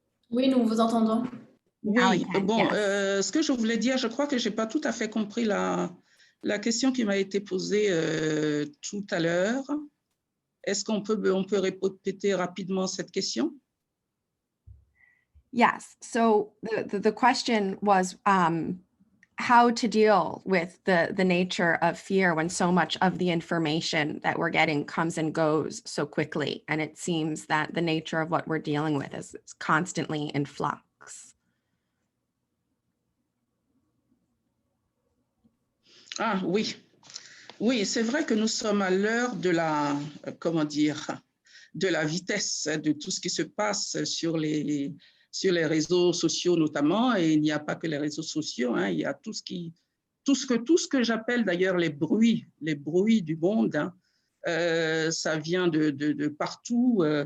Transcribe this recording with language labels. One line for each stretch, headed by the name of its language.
French: Oui, nous vous entendons. Oui,
English: can,
French: bon,
English: yes.
French: ce que je voulais dire, je crois que je n'ai pas tout à fait compris la question qui m'a été posée tout à l'heure. Est-ce qu'on peut répéter rapidement cette question?
English: Yes. So the question was how to deal with the nature of fear when so much of the information that we're getting comes and goes so quickly. And it seems that the nature of what we're dealing with is constantly in flux.
French: Ah oui, oui, c'est vrai que nous sommes à l'heure de la, comment dire, de la vitesse de tout ce qui se passe sur les réseaux sociaux notamment, et il n'y a pas que les réseaux sociaux, hein, il y a tout ce que j'appelle d'ailleurs les bruits du monde, hein, ça vient de partout.